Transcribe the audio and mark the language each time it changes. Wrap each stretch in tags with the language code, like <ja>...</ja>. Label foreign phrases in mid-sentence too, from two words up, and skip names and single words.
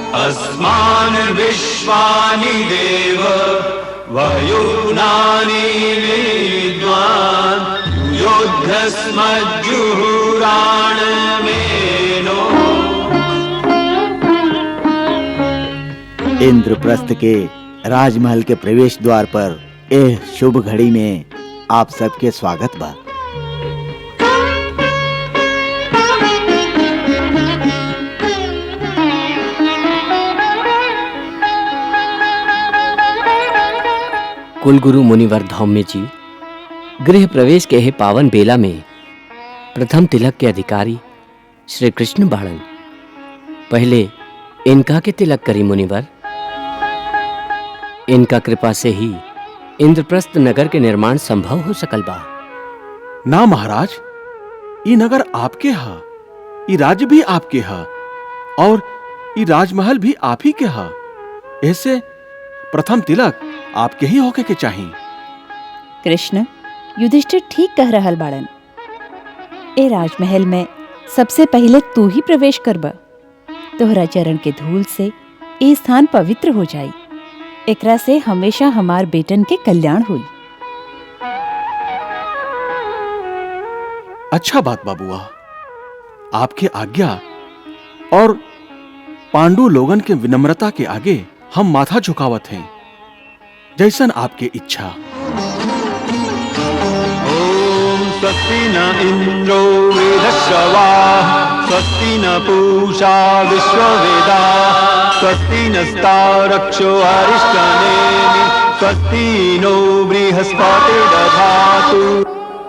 <sa>अस्मान् विश्वानि देव वयुनानि विद्वान् योद्धस्मज्जुहुराणमेनो।</sa> <bho>इंद्रप्रस्थ के राजमहल के प्रवेश द्वार पर एह शुभ घड़ी में आप सबके स्वागत बा। कुलगुरु मुनिवर धौम्य जी गृह प्रवेश के हे पावन बेला में प्रथम तिलक के अधिकारी श्री कृष्ण बाणन। पहले इनका के तिलक करी मुनिवर। इनका कृपा से ही इंद्रप्रस्थ नगर के निर्माण संभव हो सकल बा। ना महाराज, ये नगर आपके हा, ये राज्य भी आपके हा और ये राजमहल भी आप ही के हा। ऐसे प्रथम तिलक आपके ही होके के चाहिए। कृष्ण, युधिष्ठिर ठीक कह रहल बाड़न। ए राजमहल में सबसे पहले तू ही प्रवेश करबा। तोहरा चरण के धूल से ए स्थान पवित्र हो जाई। एकरा से हमेशा हमार बेटन के कल्याण हुई। अच्छा बात बाबुआ, आपके आज्ञा और पांडु लोगन के विनम्रता के आगे हम माथा झुकावत हैं। जैसन आपके इच्छा।</bho> <sa>ओम स्वस्ति न इंद्रो वेदश्रवाः स्वस्ति न पूषा विश्ववेदाः स्वस्ति नस्तारक्षो अरिष्टनेमि स्वस्ति नो बृहस्पतिर्दधातु।</sa>